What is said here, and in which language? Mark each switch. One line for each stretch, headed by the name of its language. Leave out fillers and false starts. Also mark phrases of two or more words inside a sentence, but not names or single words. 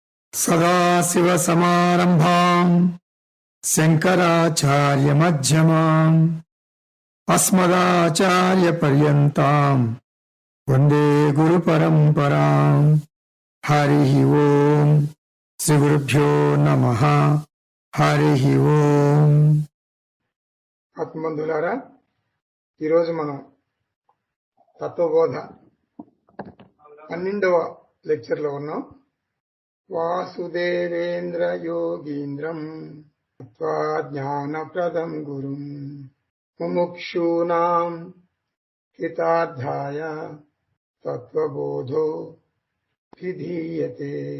Sanskrit: सदाशिवसमारम्भाम् शङ्कराचार्यमध्यमाम् अस्मदाचार्यपर्यन्ताम् वन्दे गुरुपरम्पराम्। हरिः ओम् श्रीगुरुभ्यो नमः। हरिः ओम्।
Telugu: ఆత్మబంధులారా, ఈరోజు మనం తత్వబోధ 12వ లెక్చర్లో ఉన్నాం.
Sanskrit: వాసుదేవేంద్ర యోగీంద్రం జ్ఞానప్రదం గురుం ముముక్షూనాం హితార్థాయ తత్వబోధో విధీయతే.